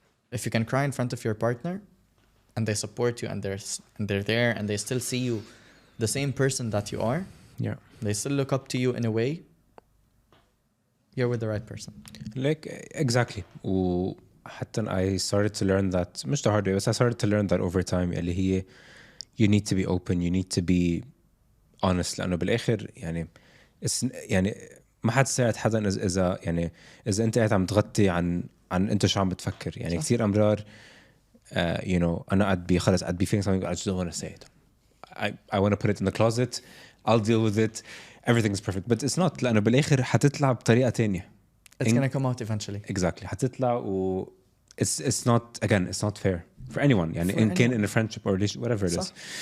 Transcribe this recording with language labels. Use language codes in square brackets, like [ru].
[en] If you can cry in front of your partner and they support you and they're there and they still see you the same person that you are, they still look up to you in a way, you're with the right person. Like, exactly. [ar] وحتى [en] I started to learn that [ar] مش [en] the hard way, but I started to learn that over time [ar] اللي هي [en] you need to be open, you need to be honest. [ar] لأنه بالآخر يعني ما حد ساعد حدا إذا أنت قاعد عم تغطي عن أنت شو عم بتفكر. يعني كثير أمرار أنا قاعد خلص قاعد [en] feeling something, I just don't want to say it. I want to put it in the closet. I'll deal with it. Everything is perfect. But it's not. [ar] لأنه بالآخر حتطلع بطريقة تانية. [en] It's going to come out eventually. Exactly. [ar] حتطلع [en] it's not, again, it's not fair for anyone. [ar] يعني إن كان [en] in a friendship or relationship, whatever it is.